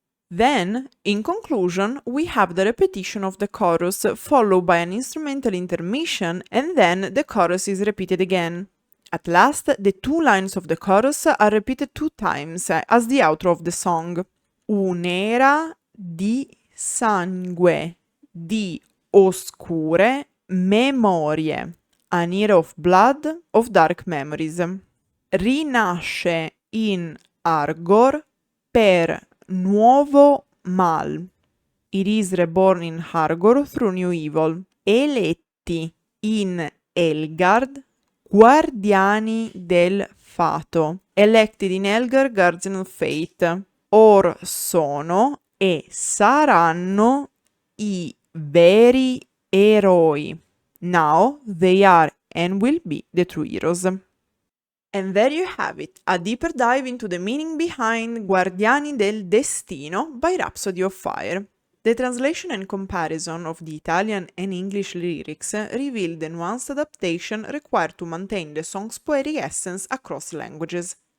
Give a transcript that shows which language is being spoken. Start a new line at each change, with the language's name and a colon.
English: Then, in conclusion, we have the repetition of the chorus, followed by an instrumental intermission, and then the chorus is repeated again. At last, the two lines of the chorus are repeated 2 times, as the outro of the song.
Italian: Un'era di sangue, di oscure memorie,
English: an era of blood, of dark memories.
Italian: Rinasce in Argor per nuovo mal.
English: It is reborn in Argor through new evil.
Italian: Eletti in Elgard, guardiani del fato.
English: Elected in Elgar, guardian of fate.
Italian: Or sono e saranno i veri eroi.
English: Now they are and will be the true heroes. And there you have it, a deeper dive into the meaning behind Guardiani del Destino by Rhapsody of Fire. The translation and comparison of the Italian and English lyrics reveal the nuanced adaptation required to maintain the song's poetic essence across languages.